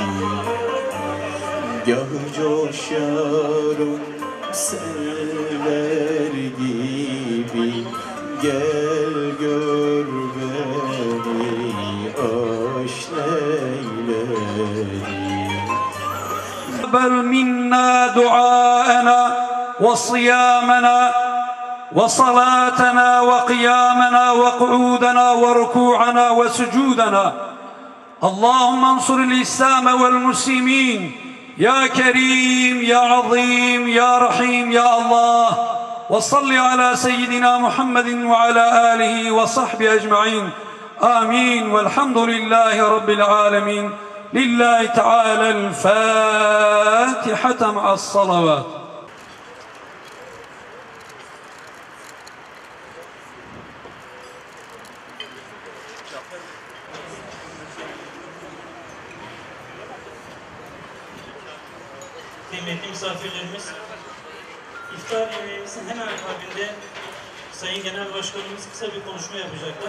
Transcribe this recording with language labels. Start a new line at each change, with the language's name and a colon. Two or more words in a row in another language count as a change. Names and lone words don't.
Turkish: gah coşarım seller gibi, gel gör beni aşk neyledi.
Arabic: بل منا دعاءنا وصيامنا وصلاتنا وقيامنا وقعودنا وركوعنا وسجودنا. اللهم انصر الإسلام والمسلمين يا كريم يا عظيم يا رحيم يا الله. وصل على سيدنا محمد وعلى آله وصحبه أجمعين. آمين والحمد لله رب العالمين. لله تعالى الفاتحة مع الصلوات.
Turkish: Kıymetli misafirlerimiz, iftar yemeğimizin hemen akabinde Sayın Genel Başkanımız kısa bir konuşma yapacaklar.